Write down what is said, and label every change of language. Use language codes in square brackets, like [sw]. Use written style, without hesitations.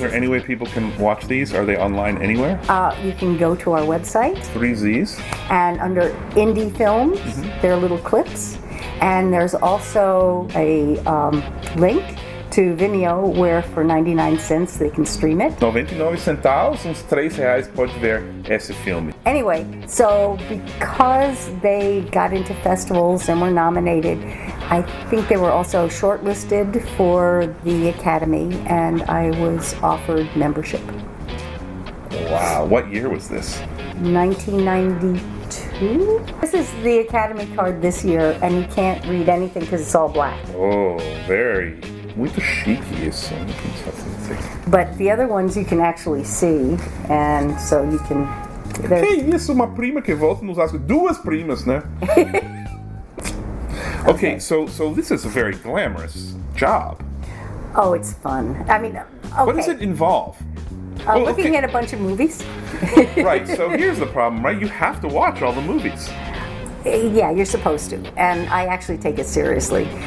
[en] there any way people can watch these? Are they online anywhere? You can go to our website, 3 Z's. and under indie films, there are little clips. And there's also a link to Vimeo where for 99 cents they can stream it. [pt] 99 centavos, uns R$3 pode ver esse filme. [en] Anyway, so because they got into festivals and were nominated, I think they were also shortlisted for the Academy, and I was offered membership. Wow, what year was this? 1992? This is the Academy card this year, and you can't read anything because it's all black. [pt] Oh, muito chique isso. [en] But the other ones you can actually see, and so you can... [pt] Que isso, uma prima que volta nos Oscars. Duas primas, né? [en] Okay, so this is a very glamorous job. Oh, it's fun. I mean, okay. What does it involve? Looking at a bunch of movies. Right, so here's the problem, right? You have to watch all the movies. Yeah, you're supposed to, and I actually take it seriously.